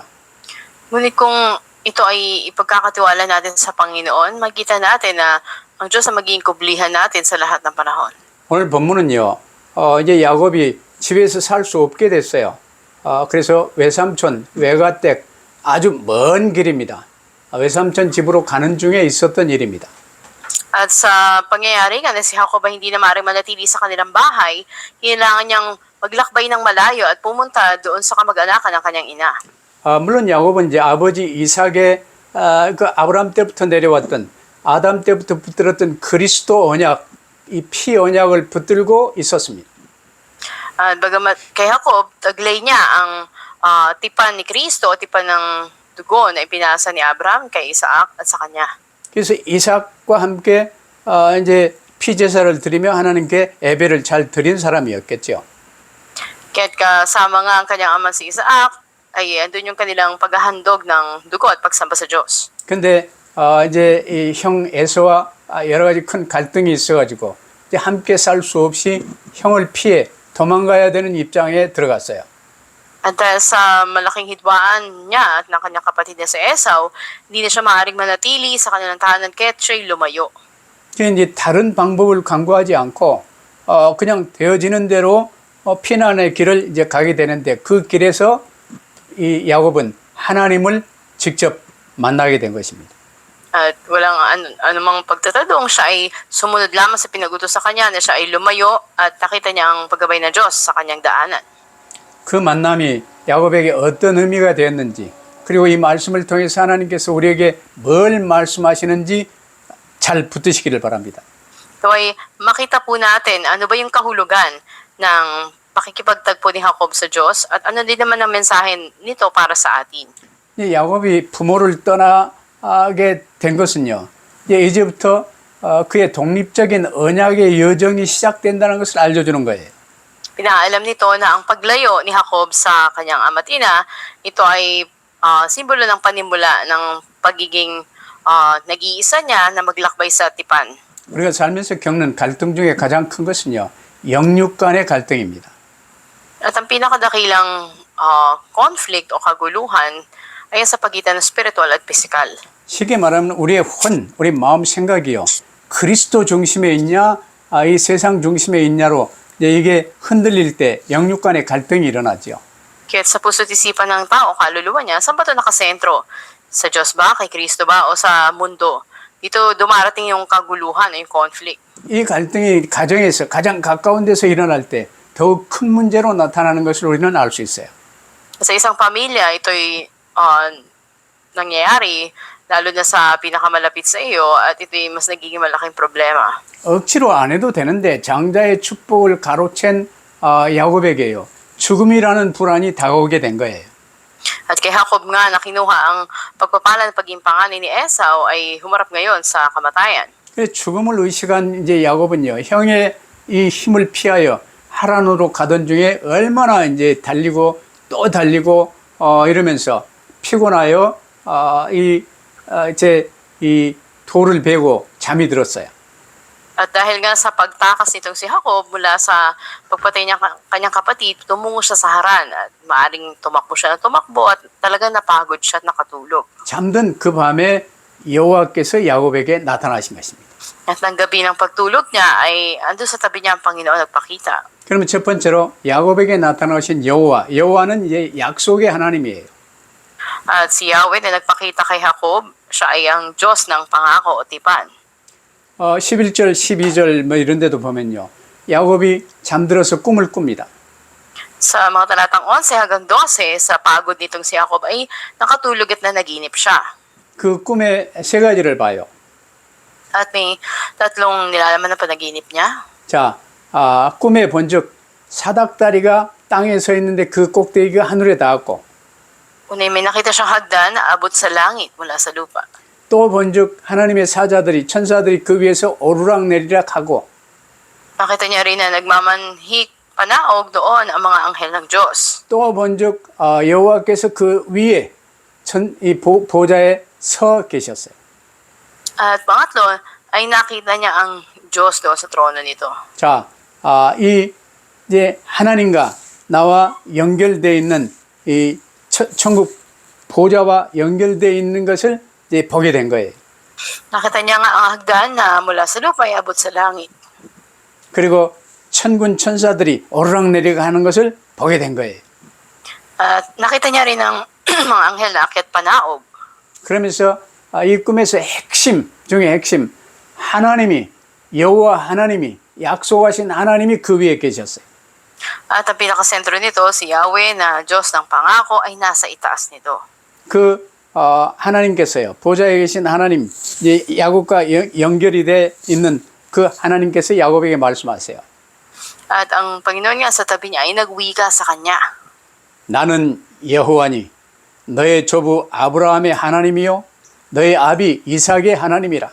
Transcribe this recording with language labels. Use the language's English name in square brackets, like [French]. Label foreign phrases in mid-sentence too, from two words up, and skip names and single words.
[Filipino] Ngunit kung ito ay ipagkakatiwala natin sa Panginoon, makita natin na ang Diyos ang magiging kublihan natin sa lahat ng panahon. [Korean] 오늘 본문은요, 이제 야곱이 집에서 살 수 없게 됐어요. 그래서 외삼촌, 외가댁 아주 먼 길입니다. 외삼촌 집으로 가는 중에 있었던 일입니다. [Filipino] At sa pangyayari nga na si Jacob ay hindi na maaaring manatili sa kanilang bahay, kailangan niyang maglakbay ng malayo at pumunta doon sa kamag-anakan ng kanyang ina. [Korean] 물론 야곱은 이제 아버지 이삭의 그 아브라함 때부터 내려왔던 아담 때부터 붙들었던 그리스도 언약, 이 피 언약을 붙들고 있었습니다. [Filipino] Bagamat kay Jacob, taglay niya ang tipan ni Kristo, tipan ng dugo na ipinasa ni Abraham kay Isaac at sa kanya. [Korean] 그래서 이삭과 함께 이제 피 제사를 드리며 하나님께 예배를 잘 드린 사람이었겠죠. [Filipino] Kaya't kasama nga ang kanyang ama si Isaac, ay andun yung kanilang paghahandog ng dugo at pagsamba sa Diyos. [Korean] 근데 이제 이 형 에서와 여러 가지 큰 갈등이 있어가지고 이제 함께 살 수 없이 형을 피해 도망가야 되는 입장에 들어갔어요. [Filipino] At dahil sa malaking hidwaan niya at ng kanyang kapatid na si Esau, hindi na siya maaaring manatili sa kanilang tahanan kaya't siya'y lumayo. [Korean] 이제 다른 방법을 강구하지 않고 그냥 되어지는 대로 피난의 길을 이제 가게 되는데 그 길에서 이 야곱은 하나님을 직접 만나게 된 것입니다. [Filipino] At walang anumang pagtatadong, siya ay sumunod lamang sa pinagutos sa kanya na siya ay lumayo at nakita niya ang paggabay ng Diyos sa kanyang daanan. [Korean] 그 만남이 야곱에게 어떤 의미가 되었는지 그리고 이 말씀을 통해서 하나님께서 우리에게 뭘 말씀하시는지 잘 붙드시기를 바랍니다. [Filipino] So ay makita po natin ano ba yung kahulugan ng pakikipagtagpo ni Jacob sa Diyos at ano din naman ang mensahe nito para sa atin. [Korean] 야곱이 부모를 떠나게 된 것은요. 이제부터 그의 독립적인 언약의 여정이 시작된다는 것을 알려주는 거예요. [Filipino] Pinaalam nito na ang paglayo ni Jacob sa kanyang ama't ina, ito ay simbolo ng panimula ng pagiging nag-iisa niya na maglakbay sa tipan. [Korean] 우리가 살면서 겪는 갈등 중에 가장 큰 것은요, 영육 간의 갈등입니다. [Filipino] At ang pinakadakilang conflict o kaguluhan ay sa pagitan ng spiritual at physical. [Korean] 쉽게 말하면 우리의 우리 마음 생각이요, 그리스도 중심에 있냐, 이 세상 중심에 있냐로 이제 이게 흔들릴 때 영육 간의 갈등이 일어나죠. [Filipino] Kaya sa puso't isipan ng tao, kaluluwa niya, saan ba ito nakasentro? Sa Diyos ba, kay Kristo ba, o sa mundo? Dito dumarating yung kaguluhan o yung conflict. [Korean] 이 갈등이 가정에서 가장 가까운 데서 일어날 때 더욱 큰 문제로 나타나는 것을 우리는 알 수 있어요. [Filipino] Sa isang pamilya, ito'y nangyayari, lalo na sa pinakamalapit sa iyo, at ito'y mas nagiging malaking problema. [Korean] 억지로 안 해도 되는데 장자의 축복을 가로챈 야곱에게요, 죽음이라는 불안이 다가오게 된 거예요. [Filipino] At kay Jacob nga na kinuha ang pagpapala ng pagiging panganay ni Esau ay humarap ngayon sa kamatayan. [Korean] 그래서 죽음을 의식한 이제 야곱은요, 형의 이 힘을 피하여 하란으로 가던 중에 얼마나 이제 달리고 또 달리고 이러면서 피곤하여 이 돌을 베고 잠이 들었어요. [Filipino] At dahil nga sa pagtakas nitong si Jacob mula sa pagpatay niya kanyang kapatid, tumungo siya sa Haran at maaring tumakbo siya na tumakbo at talagang napagod siya at nakatulog. [Korean] 잠든 그 밤에 여호와께서 야곱에게 나타나신 것입니다. [Filipino] At ng gabi ng pagtulog niya ay ando sa tabi niya ang Panginoon nagpakita. [Korean] 그러면 첫 번째로 야곱에게 나타나신 여호와는 이제 약속의 하나님이에요. [Filipino] At si Yahweh na nagpakita kay Jacob, siya ay ang Diyos ng pangako o tipan. [Korean] 11절, 12절 뭐 이런 데도 보면요, 야곱이 잠들어서 꿈을 꿉니다. [Filipino] Sa mga talatang 11 hanggang 12, sa pagod nitong si Jacob ay nakatulog at nanaginip siya. [Korean] 그 꿈에 세 가지를 봐요. [Filipino] At may tatlong nilalaman na panaginip niya. [Korean] 자, 꿈에 본즉 사닥다리가 땅에 서 있는데 그 꼭대기가 하늘에 닿았고, [Filipino] Unay may nakita siyang hagdan na abot sa langit mula sa lupa. [Korean] 또 본즉 하나님의 천사들이 그 위에서 오르락내리락 하고, [Filipino] Nakita niya rin na nagmamanhik panaog doon ang mga anghel ng Diyos. [Korean] 또 본즉 여호와께서 그 위에 이 보좌에 서 계셨어요. [Filipino] At pangatlo ay nakita niya ang Diyos doon sa trono nito. [Korean] 자, 이제 하나님과 나와 연결되어 있는 이 천국 보좌와 연결되어 있는 것을 이제 보게 된 거예요. [Filipino] Nakita niya nga ang hagdan na mula sa lupa ay abot sa langit. [Korean] 그리고 천군 천사들이 오르락내리락 하는 것을 보게 된 거예요. [Filipino] At nakita niya rin ang mga anghel na akyat panaog. [Korean] 그러면서 이 꿈에서 핵심 중에 핵심, 여호와 하나님이 약속하신 하나님이 그 위에 계셨어요. [Filipino] At ang pinakasentro nito, si Yahweh na Diyos ng pangako ay nasa itaas nito. [Korean] 그 하나님께서요, 보좌에 계신 하나님, 이제 야곱과 연결이 돼 있는 그 하나님께서 야곱에게 말씀하세요. [Filipino] At ang Panginoon nga sa tabi niya ay nagwika sa kanya. [Korean] 나는 여호와니 너의 조부 아브라함의 하나님이요 너의 아비 이삭의 하나님이라.